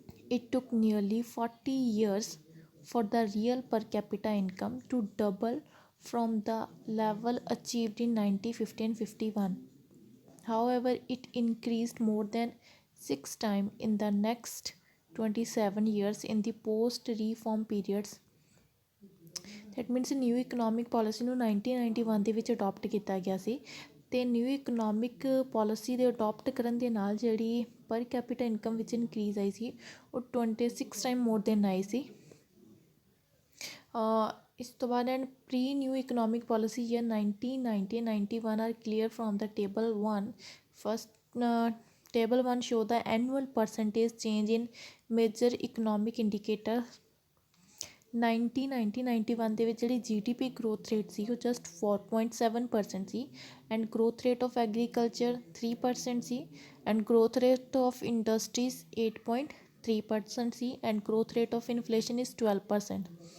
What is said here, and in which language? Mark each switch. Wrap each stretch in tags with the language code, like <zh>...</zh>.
<en>It took nearly 40 years for the real per capita income to double from the level achieved in 1950 and 51. However, it increased more than 6 times in the next 27 years in the post reform periods. That means</en> <pa>new economic policy ਨੂੰ 1991 ਦੇ ਵਿੱਚ adopt ਕੀਤਾ ਗਿਆ ਸੀ ਅਤੇ new economic policy ਦੇ adopt ਕਰਨ ਦੇ ਨਾਲ ਜਿਹੜੀ ਪਰ ਕੈਪੀਟਲ ਇਨਕਮ ਵਿੱਚ ਇਨਕਰੀਜ਼ ਆਈ ਸੀ ਉਹ 26 ਟਾਈਮ ਮੋਰ ਦੈਨ ਆਈ ਸੀ। ਇਸ ਤੋਂ ਬਾਅਦ</pa> <en>and pre new economic policy year 1991 are clear from the table 1 first table 1 show the annual percentage change in major economic indicator 1991</en> <pa>ਦੇ ਵਿੱਚ ਜਿਹੜੀ</pa> <en>GDP growth rate</en> <pa>ਸੀ ਉਹ</pa> <en>just 4.7% ਸੀ and growth rate of agriculture 3% ਸੀ and growth rate of industries 8.3% ਸੀ and growth rate of inflation is 12%.</en>